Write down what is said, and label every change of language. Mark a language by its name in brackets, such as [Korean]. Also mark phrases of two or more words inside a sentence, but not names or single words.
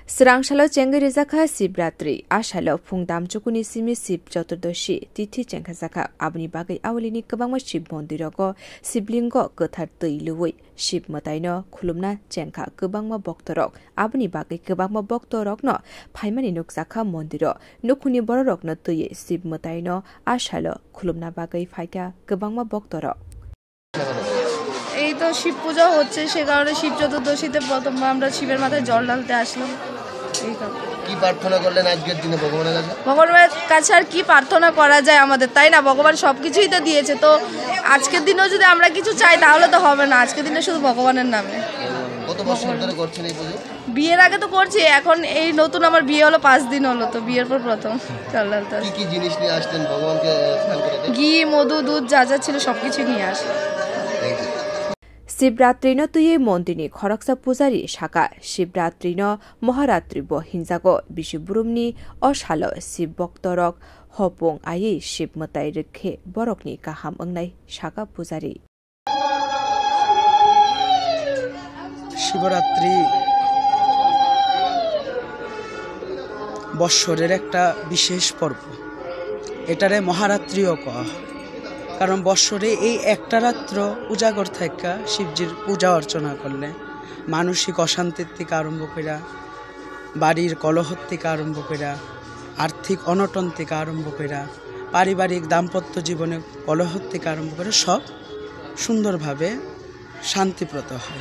[Kok Borok] Srangshalo Chengirizakha Sibratri, Ashalo Pungdam Chukuni Simi Sib Choturdoshi, Titi Chenkazaka, Abni Bagai Awalini Kabama Shib Mondirogo, Siblingo Gothar Tuilui, Shib Mataino, Kulumna Chenka, Kubangma Boktorok, Abni Bagai Kubangma Boktorok no, Paimani Nuksaka Mondiro, Nukuni Borok no Tuye, Sib Mataino, Ashalo, Kulumna Bagai Faika, Kubangma Boktorok. [Bangla] এই তো শিব পূজা হচ্ছে সে কারণে শিব চতুর্দশীতে প্রথমবার আমরা শিবের মাথায় জল ঢালতে আসলাম। এই তো কি প্রার্থনা করলেন আজকের দিনে ভগবানের কাছে? ভগবানের কাছে আর কি প্রার্থনা করা যায় আমাদের, তাই না? ভগবান সবকিছুই তো দিয়েছে, তো আজকের দিনেও যদি আমরা কিছু চাই তাহলে তো হবে না। আজকের দিনে শুধু ভগবানের নামে। কত বছর ধরে করছেন এই পুজো? বিয়ের আগে তো করছি, এখন এই নতুন আমার বিয়ে হলো 5 দিন হলো, তো বিয়ের পর প্রথম জল ঢালতে। কি কি জিনিস নিয়ে আসলেন ভগবানকে স্নান করাতে? ঘি, মধু, দুধ যা যা ছিল সবকিছু নিয়ে আসলাম। [Kok Borok] Sibratri tuye mondini Khoroksa Pujari Shaka Sibratri Maharatri bo Hinjago Bishiburumni Oshalo Sib Boktorok Hopong Aye Shib Matai Rekhe Borokni Kaham Angnai Shaka Pujari [Bangla] শিবরাত্রি বৎসরের একটা বিশেষ পর্ব। এটারে মহারাত্রিও কয়, কারণ বৎসরে এই একটা রাত্র উজাগর থাকা শিবজির পূজা অর্চনা করলে মানসিক অশান্তির থেকে আরম্ভ করা, বাড়ির কলহ থেকে আরম্ভ করা, আর্থিক অনটন থেকে আরম্ভ করা, পারিবারিক দাম্পত্য জীবনে কলহ থেকে আরম্ভ করে সব সুন্দরভাবে শান্তিপ্রত হয়।